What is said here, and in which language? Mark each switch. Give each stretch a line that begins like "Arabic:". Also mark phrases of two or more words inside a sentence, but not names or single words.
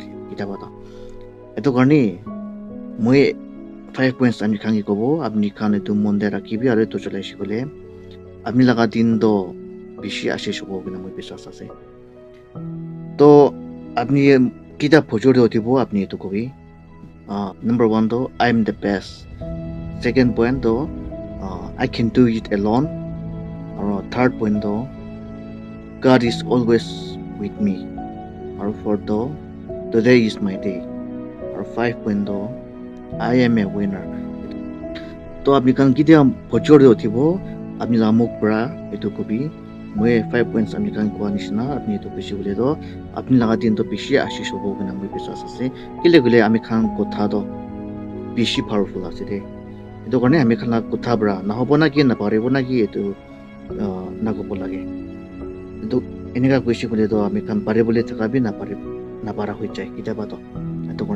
Naga Pidgin: Kita ba itu karni moi 5 points ani khangi kobo apni khan etu monde rakhibi aru etu cholai shikole apni laga din do bishi ashish hobo kina moi biswas ase to apni kita bhojor de utibo apni etu kobi number 1 do
English: I am the best, second point
Naga Pidgin: do
English: I can do it alone,
Naga Pidgin: aru
English: third point
Naga Pidgin: do
English: God is always with me,
Naga Pidgin: aru fourth do
English: today is my day,
Naga Pidgin: or 5.0
English: I am a winner.
Naga Pidgin: To apni kan kitia bhojor de uthibo apni la muk pra etu kobi moi 5 points apni kan kwa nishna apni etu bishi bole do apni laga din to bishi ashish hobo kina moi biswas ase kile gule ami khan kotha do bishi powerful ase de etu karne ami khan la kotha bra na hobo na ki na paribo na ki etu na gobo lage etu enika koishi gule do ami khan paribole thaka bi na para hoi jai kita ba to to karne